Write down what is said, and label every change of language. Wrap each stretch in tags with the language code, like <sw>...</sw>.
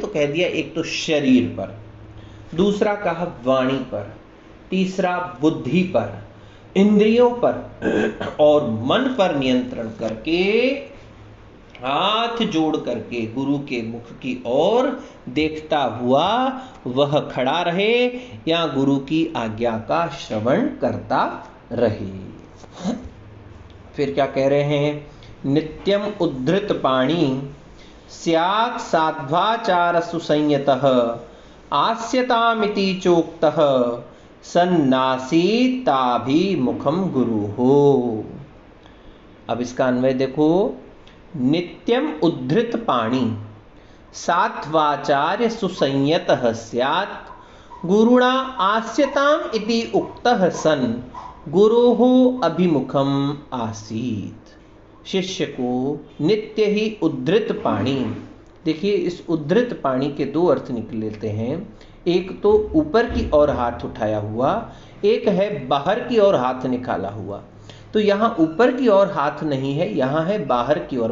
<hi>तो कह दिया, एक तो शरीर पर, दूसरा कहा वाणी पर, तीसरा बुद्धि पर, इंद्रियों पर और मन पर नियंत्रण करके हाथ जोड़ करके गुरु के मुख की ओर देखता हुआ वह खड़ा रहे या गुरु की आज्ञा का श्रवण करता रहे। फिर क्या कह रहे हैं?</hi> <sa>नित्यम उद्धृत पाणी स्यात् साध्वाचार सुसंयतः आस्यतामिति चोक्तः सन्नासीताभिमुखम गुरुः। अब इसका अन्वय देखो, नित्यम उद्धृत पाणी सात्वाचार्य सुसंयतः स्यात् गुरुणा आस्यताम इति उक्तः सन गुरोः अभिमुखम आसीत्।</sa> <hi>शिष्य को नित्य ही उद्धृत पाणी, देखिए इस उद्धृत पाणी के 2 अर्थ निकलते हैं। एक तो ऊपर की ओर हाथ उठाया हुआ, एक है बाहर की ओर हाथ निकाला हुआ। तो यहाँ ऊपर की ओर हाथ नहीं है, यहाँ है बाहर की ओर।</hi>